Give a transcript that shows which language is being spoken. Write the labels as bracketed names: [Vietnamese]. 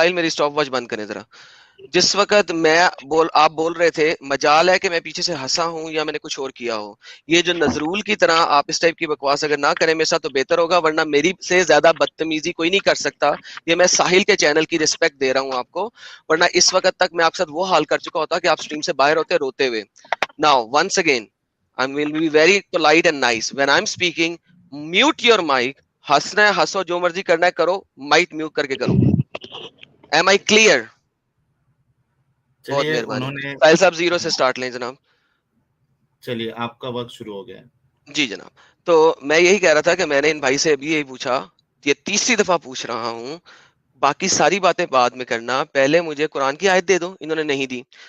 [Urdu] ساحل میری stop watch بند کریں ذرا. جس وقت آپ بول رہے تھے مجال ہے کہ میں پیچھے سے ہنسا ہوں یا میں نے کچھ اور کیا ہو. یہ جو نظرول کی طرح آپ اس ٹائپ کی بکواس اگر نہ کریں میرے ساتھ تو بہتر ہوگا, ورنہ میری سے زیادہ بدتمیزی کوئی نہیں کر سکتا. یہ میں ساحل کے چینل کی رسپیکٹ دے رہا ہوں آپ کو, ورنہ اس وقت تک میں آپ کے ساتھ وہ حال کر چکا ہوتا کہ آپ سٹریم سے باہر ہوتے روتے ہوئے. [English] Now once again I will be very polite and nice when I'm speaking. Mute your mic. [Urdu] ہنسنا ہے ہنسو, جو مرضی کرنا ہے کرو, مائک میوٹ کر کے کرو. [English] Am I clear? [Urdu] بہت چلیے مہربانی. انہوں نے, ساحل صاحب 0 سے سٹارٹ لیں جناب. چلیے آپ کا وقت شروع ہو گیا ہے. جی جناب, تو میں یہی کہہ رہا تھا کہ میں نے ان بھائی سے ابھی یہی پوچھا, یہ تیسری دفعہ پوچھ رہا ہوں, باقی ساری باتیں بعد میں کرنا, پہلے مجھے قرآن کی آیت دے دو. انہوں نے نہیں دی.